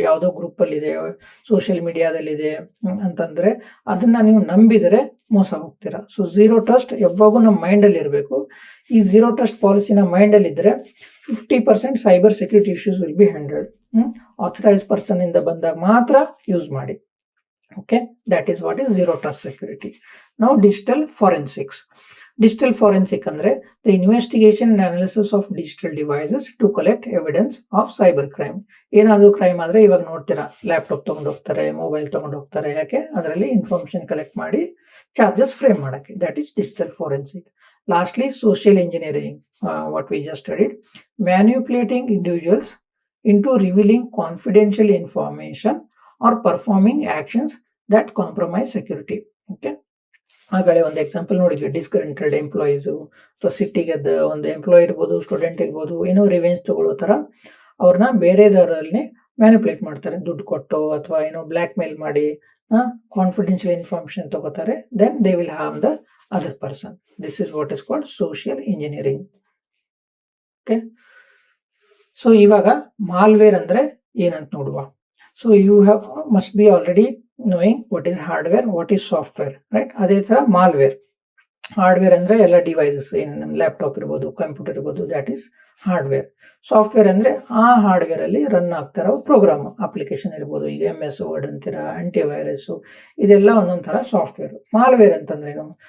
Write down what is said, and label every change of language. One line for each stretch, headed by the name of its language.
Kannada: ಯಾವುದೋ ಗ್ರೂಪ್ ಅಲ್ಲಿ ಇದೆ, ಸೋಷಿಯಲ್ ಮೀಡಿಯಾದಲ್ಲಿದೆ ಅಂತಂದ್ರೆ ಅದನ್ನ ನೀವು ನಂಬಿದ್ರೆ ಮೋಸ ಹೋಗ್ತೀರಾ. ಸೊ ಝೀರೋ ಟ್ರಸ್ಟ್ ಯಾವಾಗೂ ನಮ್ಮ ಮೈಂಡ್ ಅಲ್ಲಿ ಇರಬೇಕು. ಈ ಝೀರೋ ಟ್ರಸ್ಟ್ ಪಾಲಿಸಿನ ಮೈಂಡ್ ಅಲ್ಲಿ ಇದ್ರೆ
English: 50% cyber security issues will be handled.
Kannada: Authorise person ಇಂದ ಬಂದಾಗ ಮಾತ್ರ ಯೂಸ್ ಮಾಡಿ.
English: Okay, that is what is zero trust security. Now digital forensics. Digital forensic ಅಂದ್ರೆ the investigation and analysis of digital devices to collect evidence of cyber crime.
Kannada: ಏನಾದರೂ crime ಆದ್ರೆ ಇವಾಗ ನೋಡ್ತೀರಾ, laptop ತಗೊಂಡು ಹೋಗ್ತಾರೆ, ಮೊಬೈಲ್ ತಗೊಂಡು ಹೋಗ್ತಾರೆ. ಯಾಕೆ? ಅದರಲ್ಲಿ ಇನ್ಫಾರ್ಮೇಶನ್ ಕಲೆಕ್ಟ್ ಮಾಡಿ ಚಾರ್ಜಸ್ ಫ್ರೇಮ್ ಮಾಡಕ್ಕೆ.
English: That is digital forensic. Lastly social engineering, what we just studied, manipulating individuals into revealing confidential information or performing actions that compromise security.
Kannada: Okay, ಆಗಲೇ ಒಂದು ಎಕ್ಸಾಂಪಲ್ ನೋಡಿದ್ವಿ, ಡಿಸ್ಗ್ರಂಟೆಡ್ ಎಂಪ್ಲಾಯೀಸು ಅಥವಾ ಸಿಟ್ಟಿಗೆದ್ದ ಒಂದು ಎಂಪ್ಲಾಯ್ ಇರ್ಬೋದು, ಸ್ಟೂಡೆಂಟ್ ಇರ್ಬೋದು, ಏನೋ ರಿವೆಂಜ್ ತಗೊಳ್ಳೋ ಥರ ಅವ್ರನ್ನ ಬೇರೆದವರಲ್ಲಿ ಮ್ಯಾನಿಪುಲೇಟ್ ಮಾಡ್ತಾರೆ, ದುಡ್ಡು ಕೊಟ್ಟು ಅಥವಾ ಏನೋ ಬ್ಲ್ಯಾಕ್ ಮೇಲ್ ಮಾಡಿ ಕಾನ್ಫಿಡೆನ್ಷಿಯಲ್ ಇನ್ಫಾರ್ಮೇಶನ್ ತಗೋತಾರೆ.
English: Then they will harm the other person. This is what is called social engineering.
Kannada: Okay, so ಇವಾಗ ಮಾಲ್ವೇರ್ ಅಂದ್ರೆ ಏನಂತ ನೋಡುವ.
English: So you have must be already knowing what is hardware, what is software, right?
Kannada: ಅದೇ ತರ malware. Hardware ಅಂದ್ರೆ ಎಲ್ಲ devices, laptop ಇರ್ಬೋದು, computer ಇರ್ಬೋದು,
English: That is hardware.
Kannada: ಸಾಫ್ಟ್ವೇರ್ ಅಂದ್ರೆ ಆ ಹಾರ್ಡ್ವೇರ್ ಅಲ್ಲಿ ರನ್ ಆಗ್ತಾರೋ ಪ್ರೋಗ್ರಾಮ್, ಅಪ್ಲಿಕೇಶನ್ ಇರ್ಬೋದು. ಈಗ MS ವರ್ಡ್ ಅಂತೀರಾ, ಆಂಟಿವೈರಸ್, ಇದೆಲ್ಲ ಒಂದೊಂದ್ ತರ ಸಾಫ್ಟ್ವೇರ್. ಮಾಲ್ವೇರ್ ಅಂತಂದ್ರೇನು?